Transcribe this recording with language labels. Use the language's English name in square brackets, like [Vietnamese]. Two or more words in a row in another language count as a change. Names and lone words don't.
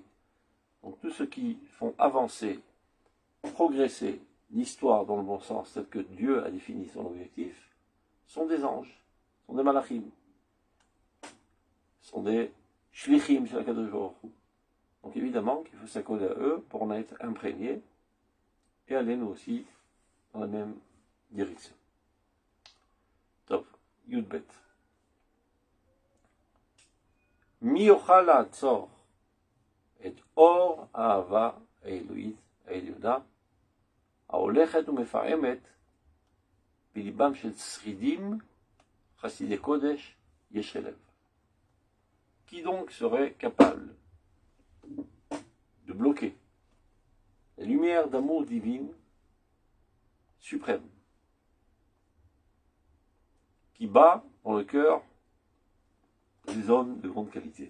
[French] Donc tous ceux qui font avancer, progresser l'histoire dans le bon sens, tel que Dieu a défini son objectif, sont des anges, sont des malachim, sont des shlichim chez la Kadosh Baruch Hu. Donc évidemment qu'il faut s'accoler à eux pour en être imprégné et aller nous aussi dans la même direction. Top, [Hebrew] י"ב. מי יוכל לעצור את אור אהבה האלוהית העליונה ההולכת ומפעמת בליבם של שרידים חסידי קודש ישרי לב. [French] Qui donc serait capable de bloquer la lumière d'amour divine suprême qui bat dans le cœur des hommes de grande qualité?